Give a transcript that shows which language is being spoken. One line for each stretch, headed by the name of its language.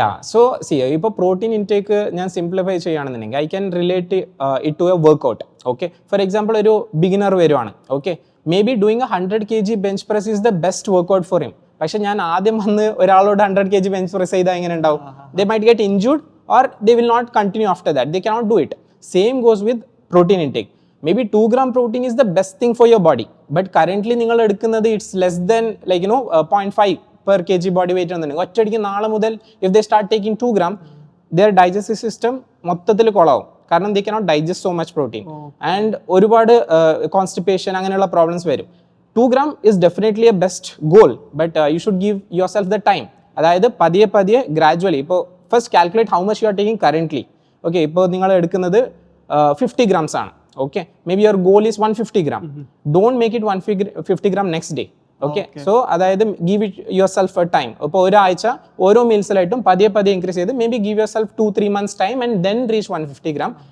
Malayalam: So ഇപ്പോൾ protein intake ഞാൻ simplify ചെയ്യുകയാണെന്നുണ്ടെങ്കിൽ
English: I can relate it to a workout. Okay, for example
Malayalam: ഒരു beginner വരുവാണ്.
English: Okay, may be doing 100 kg bench press is the best workout for him.
Malayalam: പക്ഷെ ഞാൻ ആദ്യം വന്ന് ഒരാളോട് 100 kg ബെഞ്ച് പ്രസ് ചെയ്താൽ എങ്ങനെ ഉണ്ടാവും?
English: They might get injured or they will not continue after that. They cannot do it. Same goes with protein intake. Maybe 2 gram protein is the best thing for your body, but currently
Malayalam: നിങ്ങൾ എടുക്കുന്നത്
English: it's less than 0.5 per kg body weight
Malayalam: എന്നുണ്ടെങ്കിൽ ഒറ്റയടിക്ക് നാളെ മുതൽ
English: if they start taking 2 gram, their digestive system
Malayalam: മൊത്തത്തിൽ കൊളാവും.
English: കാരണം they cannot digest so much protein and ഒരുപാട് constipation
Malayalam: അങ്ങനെയുള്ള പ്രോബ്ലംസ് വരും.
English: 2 gram is definitely a best goal, but you should give yourself the time.
Malayalam: അതായത് പതിയെ ഗ്രാജുവലി.
English: ഇപ്പോൾ first calculate how much you are taking currently. Okay,
Malayalam: ഇപ്പോൾ നിങ്ങൾ എടുക്കുന്നത്
English: 50 grams ആണ്. Okay, may be your goal is 150 gram. Don't make it 150 gram next day. Okay, so അതായത് give it yourself a time.
Malayalam: ഇപ്പോൾ ഒരാഴ്ച ഓരോ മീൽസിലായിട്ടും പതിയെ increase ചെയ്ത്
English: May be give yourself 2-3 months time and then reach 150 gram.